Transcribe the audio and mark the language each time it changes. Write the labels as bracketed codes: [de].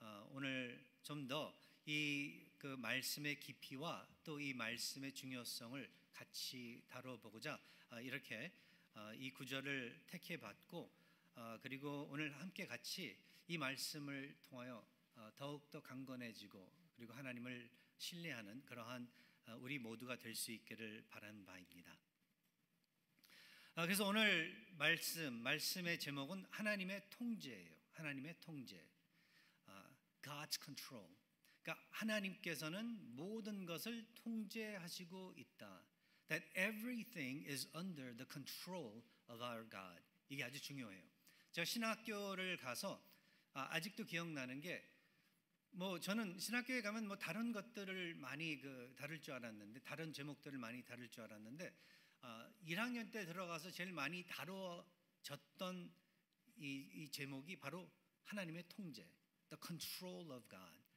[ko] 오늘 좀 더 이 말씀의 깊이와 또 이 말씀의 중요성을 같이 다뤄보고자 이렇게 이 구절을 택해봤고, 그리고 오늘 함께 같이 이 말씀을 통하여 더욱더 강건해지고 그리고 하나님을 신뢰하는 그러한 우리 모두가 될 수 있기를 바라는 바입니다. 그래서 오늘 말씀의 제목은 하나님의 통제예요. 하나님의 통제, [en] God's control. [ko] 그러니까 하나님께서는 모든 것을 통제하시고 있다. [en] That everything is under the control of our God. [ko] 이게 아주 중요해요. 제가 신학교를 가서 아직도 기억나는 게, 저는 신학교에 가면 다른 것들을 많이 다룰 줄 알았는데, 다른 제목들을 많이 다룰 줄 알았는데, 1학년 때 들어가서 제일 많이 다뤄졌던 이 제목이 바로 하나님의 통제, [en] The control of God.